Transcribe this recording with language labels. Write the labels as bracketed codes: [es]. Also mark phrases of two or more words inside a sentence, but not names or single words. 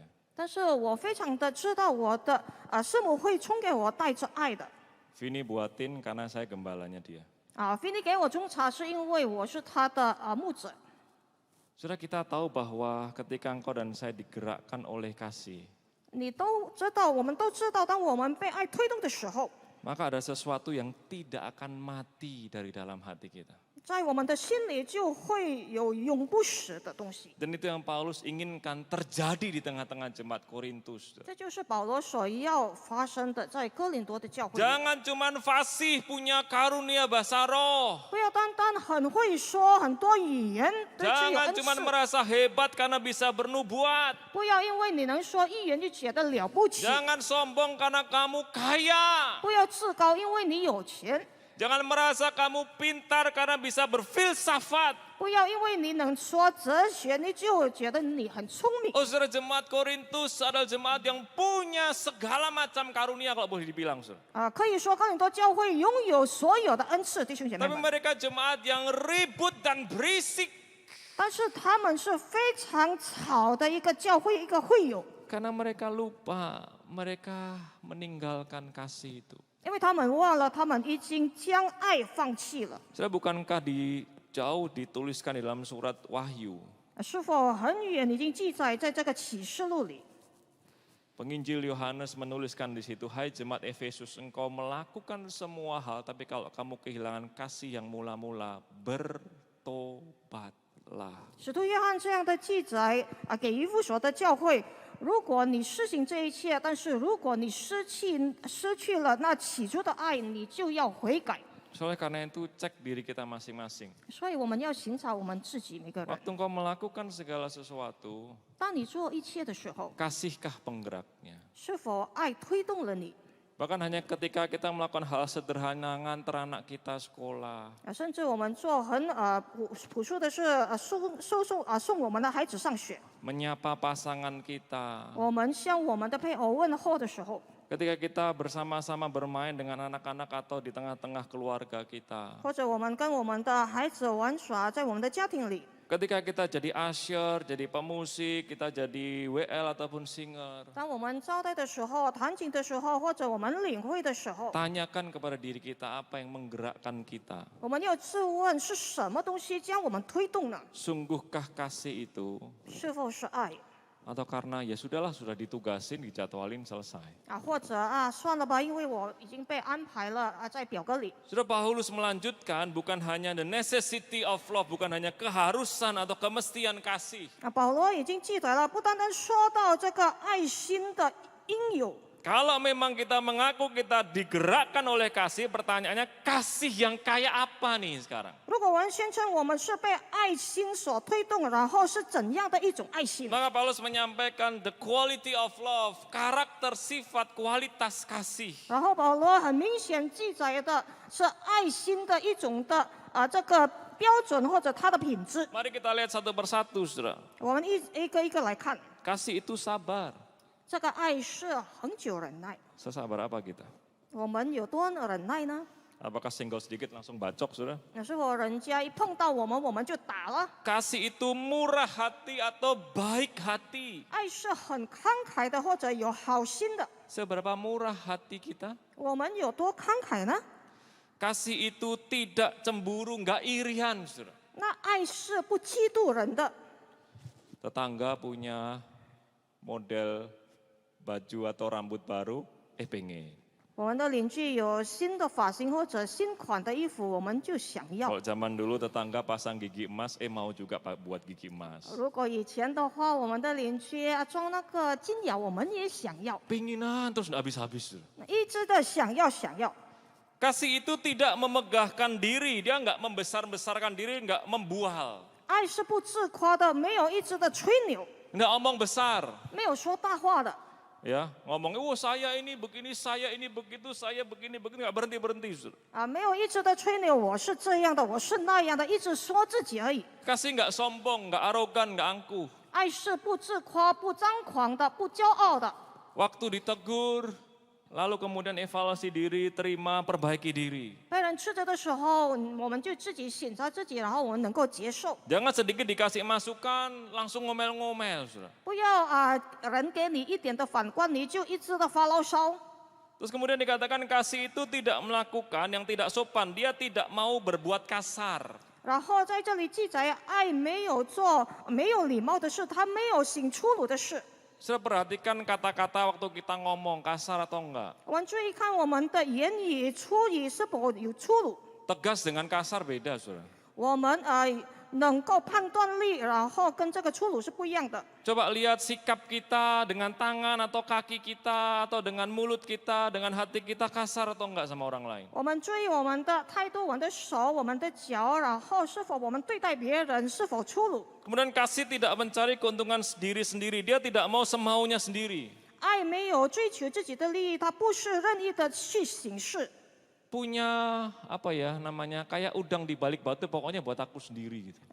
[zh] 但是我非常的知道我的师母会冲给我带着爱的。 [id] Vini buatin karena saya gembalanya dia. [zh] 菲尼给我冲茶是因为我是他的牧者。 [id] Sudah kita tahu bahwa ketika engkau dan saya digerakkan oleh kasih, [zh] 你都知道，我们都知道，当我们被爱推动的时候， [id] maka ada sesuatu yang tidak akan mati dari dalam hati kita. [zh] 在我们的心里就会有永不死的东西。 [id] Dan itu yang Paulus inginkan terjadi di tengah-tengah jemaat Korintus. [zh] 这就是保罗所要发生的，在哥林多的教会里。 [id] Jangan cuman fasih punya karunia bahasa roh. [zh] 不要单单很会说很多语言的具有 [id] Jangan [zh] 恩 [id] cuman [zh] 赐， [id] merasa hebat karena bisa bernubuat. [zh] 不要因为你能说预言就觉得了不起， [id] Jangan sombong karena kamu kaya. [zh] 不要自高，因为你有钱， [id] Jangan merasa kamu pintar karena bisa berfilsafat. [zh] 不要因为你能说哲学，你就觉得你很聪明。 [id] Oh, saudara, jemaat Korintus adalah jemaat yang punya segala macam karunia kalau boleh dibilang, saudara. [zh] 可以说哥林多教会拥有所有的恩赐，弟兄姐妹 [id] Tapi [zh] 们。 [id] mereka jemaat yang ribut dan berisik. [zh] 但是他们是非常吵的一个教会，一个会友， [id] Karena mereka lupa, mereka meninggalkan kasih itu. [zh] 因为他们忘了他们已经将爱放弃了。 [id] Saudara, bukankah jauh dituliskan di dalam surat Wahyu? [zh] 是否很远已经记载在这个启示录里？ [id] Penginjil Yohanes menuliskan di situ, hai jemaat Efesus, engkau melakukan semua hal, tapi kalau kamu kehilangan kasih yang mula-mula, bertobatlah. [zh] 使徒约翰这样的记载给以弗所的教会，如果你施行这一切，但是如果你失去了那起初的爱，你就要悔改。 [id] Soalnya karena itu cek diri kita masing-masing. [zh] 所以我们要寻找我们自己每个人。 [id] Waktu engkau melakukan segala sesuatu, [zh] 当你做一切的时候， [id] kasihkah penggeraknya? [zh] 是否爱推动了你？ [id] Bahkan hanya ketika kita melakukan hal sederhana, nganter anak kita sekolah, [zh] 甚至我们做很朴素的是送我们的孩子上学， [id] menyapa pasangan kita, [zh] 我们向我们的配偶问候的时候， [id] ketika kita bersama-sama bermain dengan anak-anak atau di tengah-tengah keluarga kita, [zh] 或者我们跟我们的孩子玩耍在我们的家庭里， [id] ketika kita jadi usher, jadi pemusik, kita jadi WL ataupun singer, [zh] 当我们招待的时候、弹琴的时候，或者我们领会的时候， [id] tanyakan kepada diri kita apa yang menggerakkan kita. [zh] 我们要自问是什么东西将我们推动呢？ [id] Sungguhkah kasih itu? [zh] 是否是爱 [id] Atau karena ya sudahlah, sudah ditugasin, dijadwalin, selesai. [zh] 或者算了吧，因为我已经被安排了在表格里。 [id] Sudah Paulus melanjutkan, bukan hanya [en] the necessity of love, [id] bukan hanya keharusan atau kemestian kasih. [zh] 保罗已经记载了，不单单说到这个爱心的应有。 [id] Kalau memang kita mengaku kita digerakkan oleh kasih, pertanyaannya kasih yang kayak apa nih sekarang? [zh] 如果我们宣称我们是被爱心所推动，然后是怎样的一种爱心？ [id] Maka Paulus menyampaikan [en] the quality of love, [id] karakter, sifat, kualitas kasih. [zh] 然后保罗很明显记载的是爱心的一种的这个标准或者它的品质。 [id] Mari kita lihat satu persatu, saudara. [zh] 我们一个一个来看， [id] Kasih itu sabar. [zh] 这个爱是恒久忍耐。 [id] Sesabar apa kita? [zh] 我们有多忍耐呢？ [id] Apakah senggol sedikit langsung bacok, saudara? [zh] 是否人家一碰到我们，我们就打了？ [id] Kasih itu murah hati atau baik hati. [zh] 爱是很慷慨的，或者有好心的。 [id] Seberapa murah hati kita? [zh] 我们有多慷慨呢？ [id] Kasih itu tidak cemburu, nggak irian, saudara. [zh] 那爱是不嫉妒人的。 [id] Tetangga punya model baju atau rambut baru, pengen. [zh] 我们的邻居有新的发型或者新款的衣服，我们就想要。 [id] Kalau zaman dulu tetangga pasang gigi emas, mau juga buat gigi emas. [zh] 如果以前的话，我们的邻居装那个金牙，我们也想要， [id] Penginan terus nggak habis-habis. [zh] 一直的想要想要。 [id] Kasih itu tidak memegahkan diri, dia nggak membesar-besarkan diri, nggak membual. [zh] 爱是不自夸的，没有一直的吹牛， [id] Nggak omong besar. [zh] 没有说大话的。 [id] Ya, ngomongnya, saya ini begini, saya ini begitu, saya begini, nggak berhenti-berhenti. Saudara. [zh] 没有一直的吹牛，我是这样的，我是那样的，一直说自己而已。 [id] Kasih nggak sombong, nggak arogan, nggak angkuh. [zh] 爱是不自夸、不张狂的，不骄傲的。 [id] Waktu ditegur, lalu kemudian evaluasi diri, terima, perbaiki diri. [zh] 被人斥责的时候，我们就自己省察自己，然后我们能够接受。 [id] Jangan sedikit dikasih masukan, langsung ngomel-ngomel. Saudara. [zh] 不要人给你一点的反观，你就一直的发牢骚。 [id] Terus kemudian dikatakan kasih itu tidak melakukan yang tidak sopan, dia tidak mau berbuat kasar. [zh] 然后在这里记载，爱没有做没有礼貌的事，他没有行粗鲁的事。 [id] Saudara perhatikan kata-kata waktu kita ngomong kasar atau enggak. [zh] 我们注意看我们的言语、粗语是否有粗鲁。 [id] Tegas dengan kasar beda, saudara. [zh] 我们能够判断力，然后跟这个粗鲁是不一样的。 [id] Coba lihat sikap kita dengan tangan atau kaki kita atau dengan mulut kita, dengan hati kita kasar atau enggak sama orang lain. [zh] 我们注意我们的态度、我们的手、我们的脚，然后是否我们对待别人是否粗鲁。 [id] Kemudian kasih tidak mencari keuntungan diri sendiri, dia tidak mau semaunya sendiri. [zh] 爱没有追求自己的利益，他不是任意的去行事。 [id] Punya apa ya namanya, kayak udang di balik batu, pokoknya buat aku sendiri gitu.